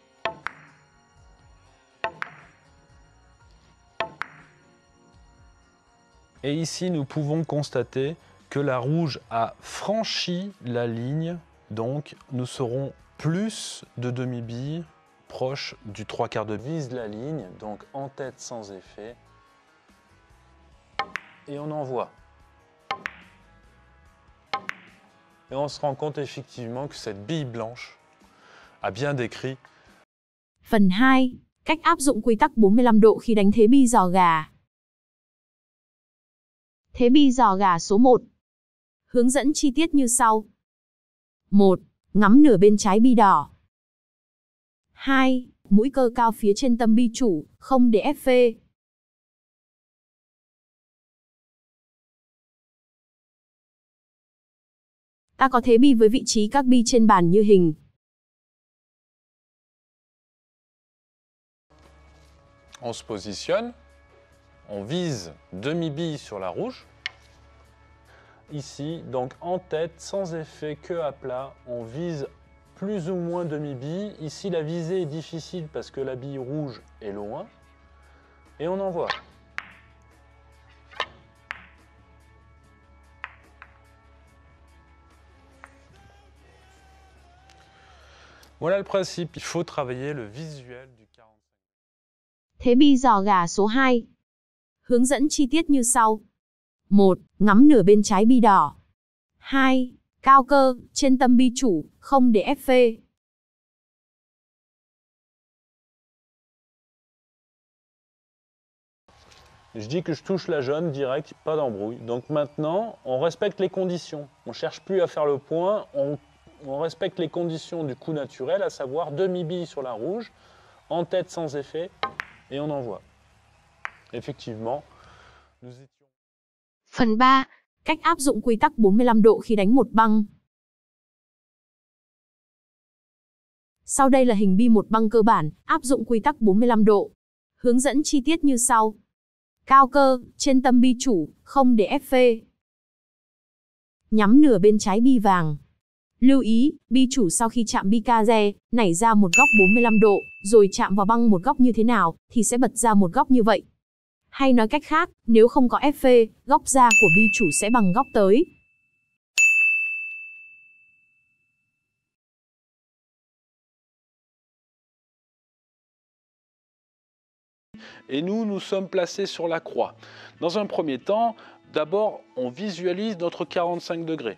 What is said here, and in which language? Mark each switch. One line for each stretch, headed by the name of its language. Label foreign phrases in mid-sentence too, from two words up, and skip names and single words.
French: Et ici, nous pouvons constater que la rouge a franchi la ligne, donc nous serons plus de demi-bille, proche du 3/4 de vise la ligne, donc en tête sans effet, et on envoie. Et on se rend compte effectivement que cette bille blanche a bien décrit.
Vietnamese: Phần 2. Cách áp dụng quy tắc 45 độ khi đánh thế bi giò gà. Thế bi giò gà số 1. Hướng dẫn chi tiết như sau. 1. Ngắm nửa bên trái bi đỏ. 2. Mũi cơ cao phía trên tâm bi chủ, không để ép phê. Ta có thế bi với vị trí các bi trên bàn như hình.
French: On se positionne, on vise demi-bille sur la rouge. Ici, donc en tête, sans effet, que à plat, on vise plus ou moins demi-bille. Ici, la visée est difficile parce que la bille rouge est loin. Et on envoie. Voilà le principe, il faut travailler le visuel du 45.
Vietnamese: Thế bi giò gà số 2. Hướng dẫn chi tiết như sau. 1. Ngắm nửa bên trái bi đỏ. 2. Cao cơ, trên tâm bi chủ, không để ép phê.
French: Je dis que je touche la jaune direct, pas d'embrouille. Donc maintenant, on respecte les conditions. On ne cherche plus à faire le point, on respecte les conditions du coup naturel, à savoir demi-bille sur la rouge, en tête sans effet, et on envoie. Effectivement, nous étions...
Vietnamese: Phần 3. Cách áp dụng quy tắc 45 độ khi đánh một băng. Sau đây là hình bi một băng cơ bản, áp dụng quy tắc 45 độ. Hướng dẫn chi tiết như sau. Cao cơ, trên tâm bi chủ, không để ép phê. Nhắm nửa bên trái bi vàng. Lưu ý, bi chủ sau khi chạm bi case, nảy ra một góc 45 độ, rồi chạm vào băng một góc như thế nào, thì sẽ bật ra một góc như vậy. Hay nói cách khác, nếu không có ép phê, góc ra của bi chủ sẽ bằng góc tới.
French: Et nous sommes placés sur la croix. Dans un premier temps, d'abord, on visualise notre 45 degrés.